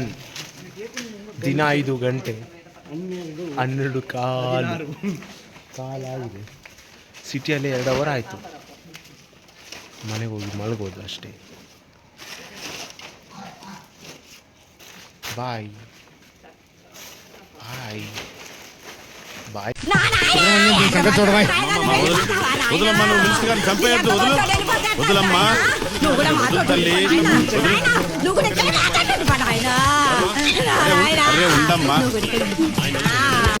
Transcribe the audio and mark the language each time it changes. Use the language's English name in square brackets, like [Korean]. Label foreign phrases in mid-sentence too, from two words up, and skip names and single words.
[Kannada] ದಿನ 5 ಗಂಟೆ 12 ಕಾಲಾಗಿದೆ. ಸಿಟಿಯಲ್ಲಿ 2 ಅವರ್ ಆಯಿತು. ಮನೆಗೆ ಹೋಗಿ ಮಲಗೋದು ಅಷ್ಟೇ. [English] bye bye bye. [Telugu] వదలమ్మా, నువ్వు మినిస్టర్ గారిని చంపేయద్దు. వదలమ్మా, తల్లి. ఉండమ్మా.